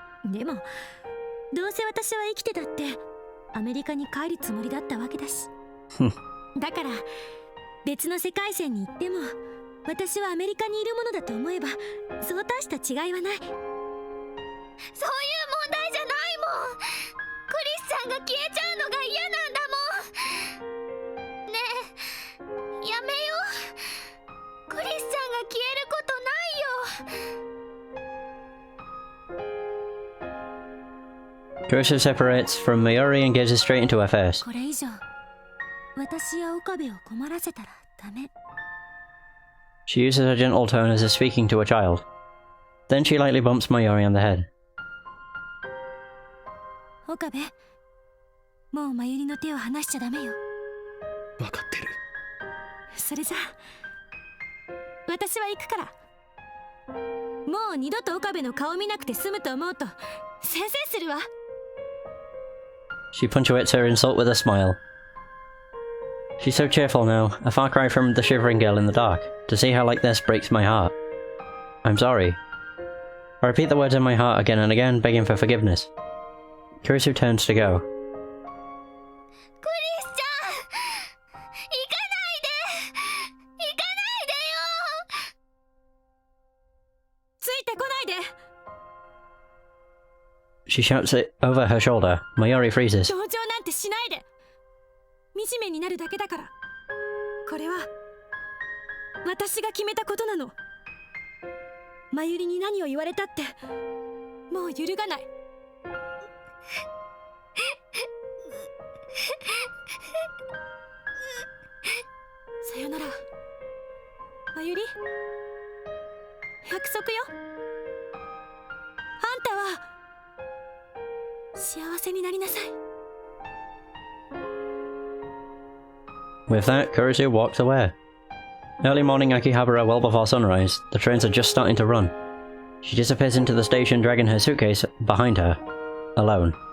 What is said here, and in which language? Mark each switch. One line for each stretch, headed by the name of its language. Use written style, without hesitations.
Japanese: でもどうせ私は生きてたってアメリカに帰るつもりだったわけだしだから別の世界線に行っても私はアメリカにいるものだと思えばそう大した違いはない。そういう問題じゃないもん。クリスちゃんが消えちゃうのが嫌なんだもん。ねえやめよう。クリスちゃんが消えることないよ。
English: Cursa separates from Maori and gazes straight into her face.
Japanese: これ以上私や岡部を困らせたらダメ。
English: She uses her gentle tone as if speaking to a child. Then she lightly bumps Maori on the head.
Japanese: 岡部、もうマユリの手を離しちゃダメよ。分かってる。それじゃ私は行くから。もう二度と岡部の顔見なくて済むと思うと宣戦するわ。
English: She punctuates her insult with a smile. She's so cheerful now, a far cry from the shivering girl in the dark. To see her like this breaks my heart. I'm sorry. I repeat the words in my heart again and again, begging for forgiveness. Kurisu turns to go.
Japanese: クリスちゃん行かないで。行かないでよ。ついてこないで。
English: She shouts it over her shoulder. Maori freezes.
Japanese: 同情なんてしないで。惨めになるだけだから。これは私が決めたことなの。マユリに何を言われたってもう揺るがない。さよならマユリ。約束よ。あんたは幸せになりなさい。
English: With that, Kurisu walks away. Early morning Akihabara well before sunrise, the trains are just starting to run. She disappears into the station dragging her suitcase behind her, alone.